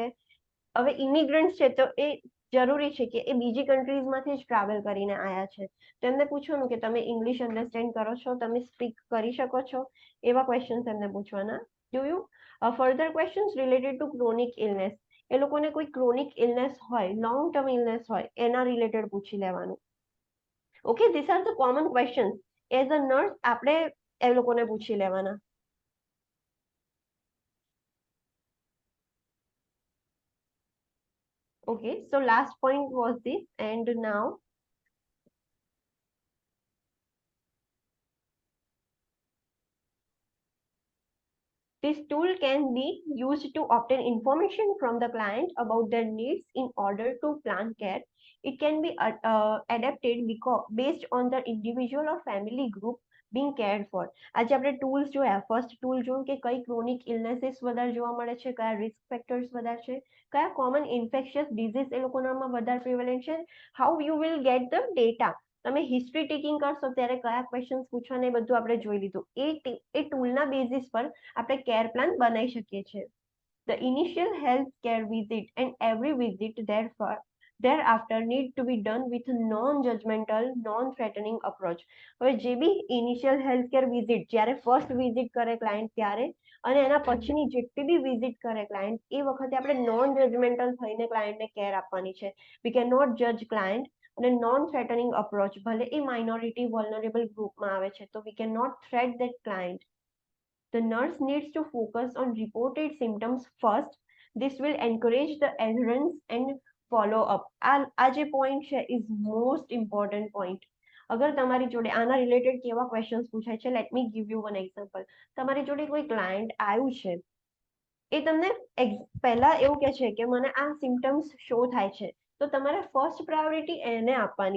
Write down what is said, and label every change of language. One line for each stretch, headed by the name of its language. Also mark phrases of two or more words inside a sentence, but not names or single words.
Gujarati: હવે ઇમિગ્રન્ટ્સ છે તો એ જરૂરી છે કે એ બીજી કન્ટ્રીઝમાંથી જ ટ્રાવેલ કરીને આવ્યા છે તો એમને પૂછવાનું કે તમે
English: English understand
Gujarati: કરો છો, તમે સ્પીક કરી શકો છો, એવા ક્વેશ્ચન્સ એમને પૂછવાના.
English: do you further questions related to chronic illness,
Gujarati: એ લોકોને કોઈ
English: chronic illness
Gujarati: હોય,
English: long term illness
Gujarati: હોય એના રિલેટેડ પૂછી લેવાનું.
English: Okay, this are the common questions as a nurse
Gujarati: આપણે એ લોકોને પૂછી લેવાના.
English: Okay, so last point was this, and now this tool can be used to obtain information from the client about their needs in order to plan care. It can be adapted based on the individual or family group being cared for.
Gujarati: આજે આપણે ટૂલ્સ જોયા,
English: first tool
Gujarati: જોયું કે કઈ
English: chronic illnesses
Gujarati: વધારે જોવા મળે છે, કયા
English: risk factors
Gujarati: વધારે છે, કયા
English: common infectious disease
Gujarati: એ લોકોનામાં વધારે પ્રિવેલન્ટ છે,
English: how you will get the data,
Gujarati: તમે
English: history taking
Gujarati: કરશો ત્યારે કયા ક્વેશ્ચન્સ પૂછવાના એ બધું આપણે જોઈ લીધું. એ ટૂલના બેઝિસ પર આપણે
English: care plan
Gujarati: બનાવી શકીએ છીએ.
English: The initial health care visit and every visit thereafter need to be done with a non-judgmental, non-threatening approach.
Gujarati: હવે જે બી
English: initial health care visit,
Gujarati: જ્યારે
English: first visit
Gujarati: કરે ક્લાયન્ટ ત્યારે અને એના પછીની જેટલી બી વિઝિટ કરે ક્લાયન્ટ એ વખતે આપણે
English: non judgmental
Gujarati: થઈને ક્લાયન્ટને કેર આપવાની છે.
English: We can not judge client,
Gujarati: અને
English: non threatening approach,
Gujarati: ભલે એ
English: minority vulnerable
Gujarati: ગ્રુપમાં આવે છે તો
English: we can not threat that client. The nurse needs to focus on reported symptoms first. This will encourage the adherence and follow up.
Gujarati: આ જે પોઈન્ટ છે
English: is most important point.
Gujarati: અગર તમારી જોડે આના રિલેટેડ કેવા ક્વેશ્ચન્સ પૂછાય છે,
English: let me give you one example.
Gujarati: તમારી જોડે કોઈ ક્લાયન્ટ આવ્યું છે, એ તમને પહેલા એવું કે છે કે મને આ
English: symptoms show
Gujarati: થાય છે, તો તમારે
English: first priority
Gujarati: એને આપવાની.